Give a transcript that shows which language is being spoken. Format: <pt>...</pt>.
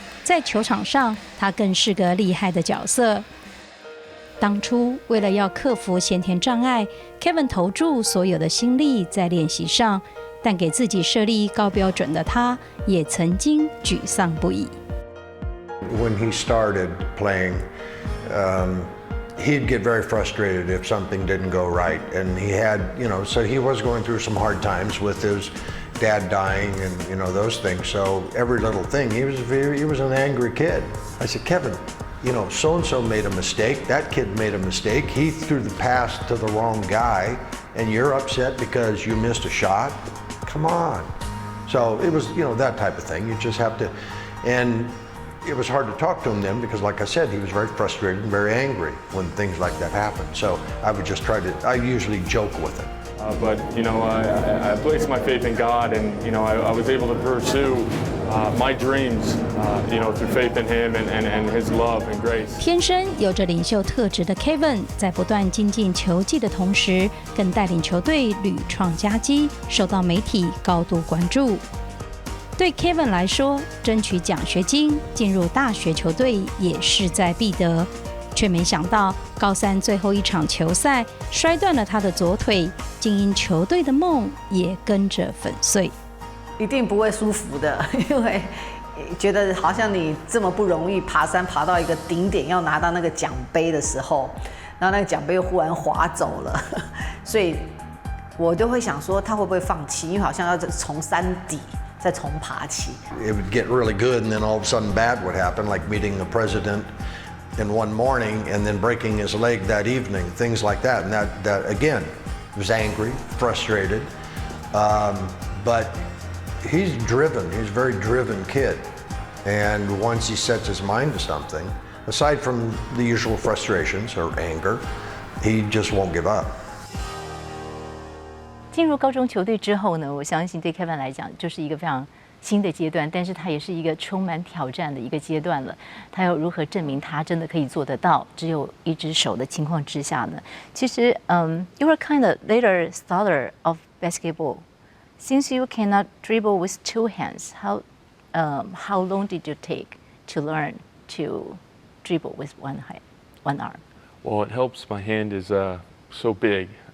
<zh>在球场上，他更是个厉害的角色。当初为了要克服先天障碍 ，Kevin 投注所有的心力在练习上，但给自己设立高标准的他，也曾经沮丧不已。</zh> <en>When he started playing, he'd get very frustrated if something didn't go right, and he had, so he was going through some hard times with his dad dying and those things. So every little thing, he was an angry kid. I said, Kevin, so-and-so made a mistake. That kid made a mistake. He threw the pass to the wrong guy, and you're upset because you missed a shot? Come on. So it was, that type of thing. You just have to, and it was hard to talk to him then because, like I said, he was very frustrated and very angry when things like that happened. So I would just I usually joke with him. But I placed my faith in God, and I was able to pursue my dreams, through faith in Him and His love and grace.</en> <zh>天生有着领袖特质的 Kevin， 在不断精进球技的同时，更带领球队屡创佳绩，受到媒体高度关注。对 Kevin 来说，争取奖学金进入大学球队也势在必得，却没想到高三最后一场球赛摔断了他的左腿，精英球队的梦也跟着粉碎。一定不会舒服的，因为觉得好像你这么不容易爬山爬到一个顶点，要拿到那个奖杯的时候，然后那个奖杯又忽然滑走了，所以我就会想说他会不会放弃，因为好像要从山底再重爬起。</zh> <en>It would get really good, and then all of a sudden bad would happen, like meeting the president in one morning and then breaking his leg that evening, things like that. And that again, was angry, frustrated, but he's driven. He's a very driven kid. And once he sets his mind to something, aside from the usual frustrations or anger, he just won't give up.</en> <zh>进入高中球队之后呢，我相信对 Kevin 来讲就是一个非常新的阶段，但是他也是一个充满挑战的一个阶段了。他要如何证明他真的可以做得到？只有一只手的情况之下呢？其实，</zh> <en>you were kind of later starter of basketball. Since you cannot dribble with two hands, how long did you take to learn to dribble with one arm? Well, it helps. My hand is so big.</en>